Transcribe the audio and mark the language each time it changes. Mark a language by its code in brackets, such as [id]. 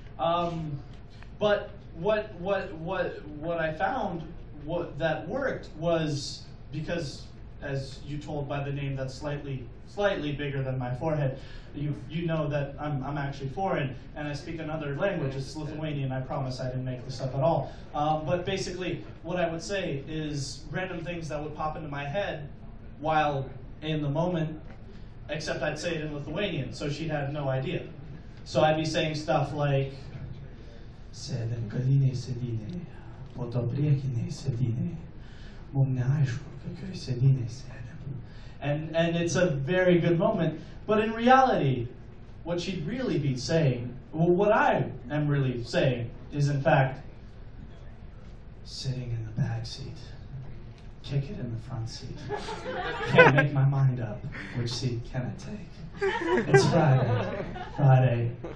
[en] But what I found that worked was, because, as you told by the name that's slightly bigger than my forehead, you know that I'm actually foreign, and I speak another language. It's Lithuanian. I promise I didn't make this up at all. But basically, what I would say is random things that would pop into my head while in the moment, except I'd say it in Lithuanian, so she'd have no idea. So I'd be saying stuff like, [lt] "Sėdėm galinėj sėdynėj, po to priekinėj sėdynėj, mum neaišku, kokioj sėdynėj sėdėm." [en] And it's a very good moment. But in reality, what she'd really be saying, well, what I am really saying, is in fact, sitting in the back seat, kick it in the front seat. Can't make my mind up. Which seat can I take? It's Friday.